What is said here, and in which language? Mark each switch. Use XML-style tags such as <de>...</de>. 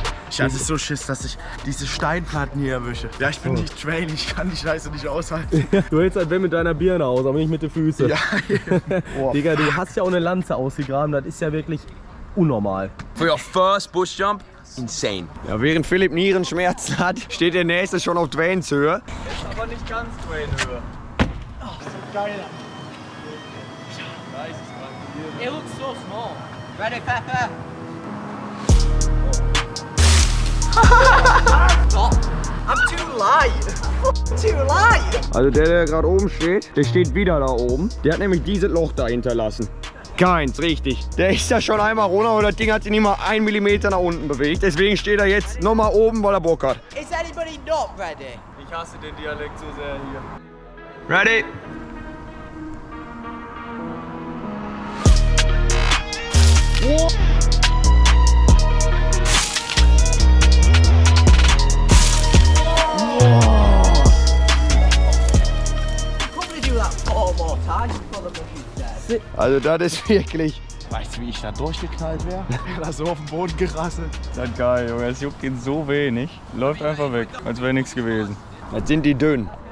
<de>Ich hatte so Schiss, dass ich diese Steinplatten hier erwische. Ja, ich bin nicht Train, ich kann die Scheiße nicht aushalten. Du hältst halt wenn mit deiner Birne aus, aber nicht mit den Füßen. Ja. Oh. Digga, du hast ja auch eine Lanze ausgegraben, das ist ja wirklich unnormal.</de> <en>For your first bush jump, insane.</en> <de>Ja, während Philipp Nierenschmerzen hat, steht der nächste schon auf Dwaynes Höhe. Aber nicht ganz Dwayne-Höhe. Geil.</de> <en>It looks so small. Ready, Pepper? I'm too light. Too light.</en> <de>Also der gerade oben steht, der steht wieder da oben. Der hat nämlich dieses Loch da hinterlassen. Keins, richtig. Der ist ja schon einmal runter und das Ding hat sich nicht mal 1 Millimeter nach unten bewegt. Deswegen steht er jetzt nochmal oben, weil er Bock hat.</de> <en>Is anybody not ready?</en> <de>Ich hasse den Dialekt so sehr hier.</de> <en>Ready? Probably do that 4 more times before the bush is dead.</en> <de>Also das ist wirklich... Weißt du, wie ich da durchgeknallt wäre? Wäre da so auf dem Boden gerasselt. Das ist geil, Junge. Es juckt ihn so wenig. Läuft einfach weg, als wäre nichts gewesen. Das sind die dünn.</de>